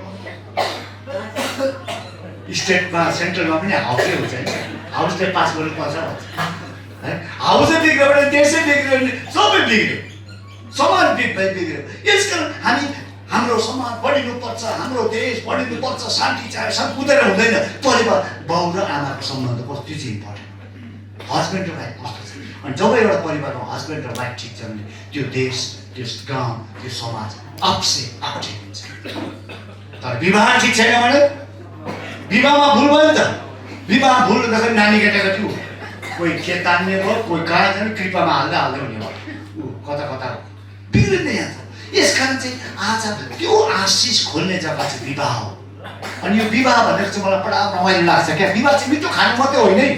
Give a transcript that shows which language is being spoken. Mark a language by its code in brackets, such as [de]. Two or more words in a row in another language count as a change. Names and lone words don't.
[ne] स्टेटमा सेन्ट्रलमा पनि हाउसै हुन्छ नि हाउसले पास गर्नुपर्छ है हाउसै बिग्रियो भने देशै बिग्रियो भने सबै बिग्रियो समाज बिग्रियो यसकारण हामी हाम्रो समाज बढिनुपर्छ हाम्रो देश बढिनुपर्छ शान्ति चाहे सब कुदेर हुँदैन परिवार बाउ र आमाको सम्बन्ध कस्तो त्यो चाहिँ इम्पोर्टेन्ट हस्बेन्ड र वाइफ कस्तो छ अनि जब एउटा परिवारमा हस्बेन्ड र वाइफ ठिक छ भने त्यो देश त्यो गाउँ त्यो समाज आपसे आप ठिक हुन्छ तर विवाह ठिक छैन भने विवाहमा भुल भयो नि त विवाह भुल हुँदाखेरि नानी केटाकेटी कोही के तान्ने भयो कोही कहाँ जाने कृपामा हाल्दै हुने भयो कता कता बिग्रिँदै जान्छ यसकारण चाहिँ आज त्यो आशिष खोल्ने जग्गा चाहिँ विवाह हो अनि यो विवाह भनेको चाहिँ मलाई बडा रमाइलो लाग्छ क्या विवाह चाहिँ मिठो खानु मात्रै होइन है